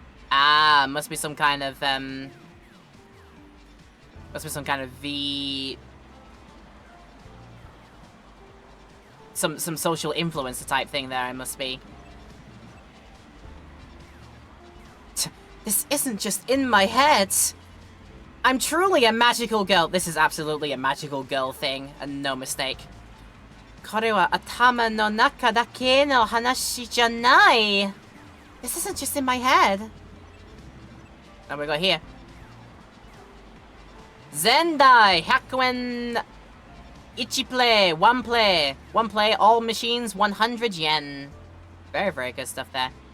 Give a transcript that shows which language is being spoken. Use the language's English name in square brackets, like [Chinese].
[English] Ah, must be some kind of, must be some kind of some social influencer type thing there, it must be. This isn't just in my head. I'm truly a magical girl. This is absolutely a magical girl thing, and no mistake. [Japanese] これは頭の中だけの話じゃない. [English] This isn't just in my head. What we got here? Zendai, 100 yen. Ichi play, one play. One play, all machines, 100 yen. Very, very good stuff there.